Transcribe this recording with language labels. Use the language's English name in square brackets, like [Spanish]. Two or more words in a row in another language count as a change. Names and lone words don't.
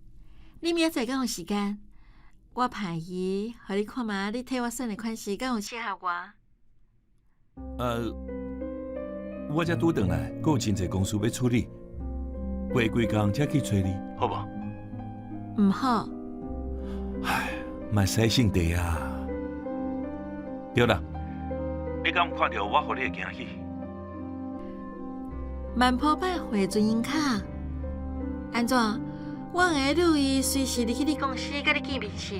[Min Nan Chinese] 你明仔载敢有时间？我派伊，互你看嘛，你替我选的款式敢有适合我？我才拄转来，还有真侪公司要处理，过几工才去找你，好无？唔好。唉，莫使性地啊。对啦，你敢有看到我互你的惊喜？万坡百汇尊银卡，安怎？我会留意随时入去你公司，甲你见面是？